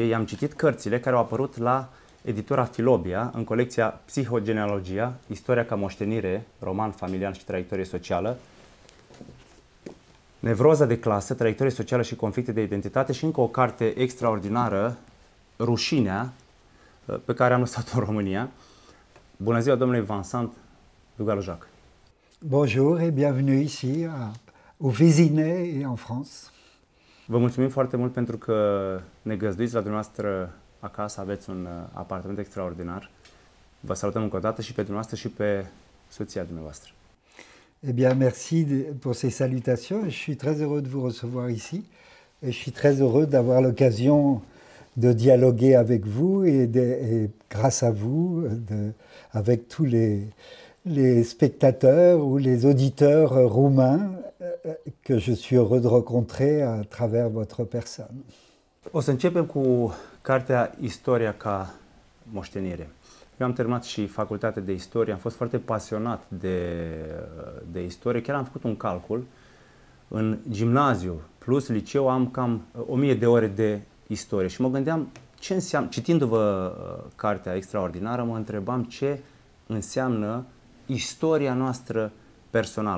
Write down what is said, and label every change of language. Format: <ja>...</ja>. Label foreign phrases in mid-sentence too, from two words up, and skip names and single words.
<ro>I-am citit cărțile care au apărut la editura Filobia, în colecția Psihogenealogia, Istoria ca moștenire, roman familial și traiectorie socială, Nevroza de clasă, traiectorie socială și conflicte de identitate și încă o carte extraordinară, Rușinea, pe care am lăsat-o în România. Bună ziua, domnule Vincent Dugalojac.</ro> <fr>Bonjour et bienvenue ici, au Vésinet et en France.</fr> <ro>Vă mulțumim foarte mult pentru că ne găzduiți la dumneavoastră acasă, aveți un apartament extraordinar. Vă salutăm încă o dată și pe dumneavoastră și pe soția dumneavoastră.</ro> <fr>Eh bien, merci pour ces salutations. Je suis très heureux de vous recevoir ici. Et je suis très heureux d'avoir l'occasion de dialoguer avec vous et grâce à vous, avec tous les spectateurs ou les auditeurs roumains que je suis heureux de rencontrer à travers votre personne.</fr> <ro>O să începem cu cartea Istoria ca moștenire. Eu am terminat și facultatea de istorie, am fost foarte pasionat de istorie, chiar am făcut un calcul. În gimnaziu plus liceu am cam 1000 de ore de istorie și mă gândeam ce înseamnă, citindu-vă cartea extraordinară, mă întrebam ce înseamnă istoria noastră personală.</ro>